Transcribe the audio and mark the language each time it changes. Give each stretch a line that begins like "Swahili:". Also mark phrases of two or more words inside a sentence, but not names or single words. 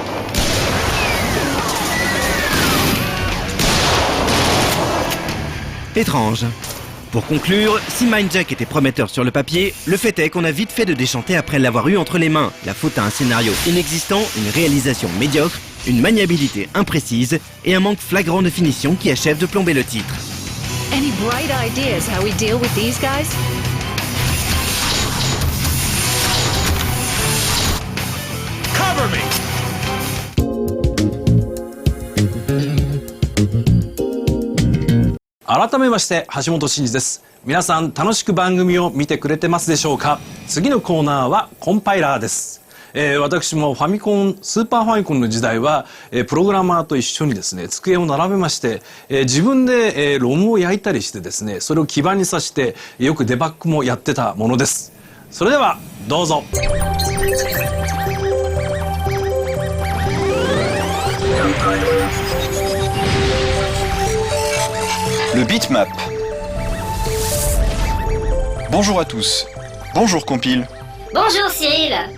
French: Étrange. Pour conclure, si Mindjack était prometteur sur le papier, le fait est qu'on a vite fait de déchanter après l'avoir eu entre les mains. La faute à un scénario inexistant, une réalisation médiocre, une maniabilité imprécise et un manque flagrant de finition qui achève de plomber le titre.
English: Any bright ideas how we deal with these guys? Cover me!
Japanese: 改めまして橋本真二です。皆さん楽しく番組を見てくれてますでしょうか。次のコーナーはコンパイラーです。私もファミコンスーパーファミコンの時代は、プログラマーと一緒にですね机を並べまして、自分で、ロムを焼いたりしてですねそれを基板に挿してよくデバッグもやってたものです。それではどうぞ。
French: Le bitmap. Bonjour à tous. Bonjour Compile. Bonjour Cyril.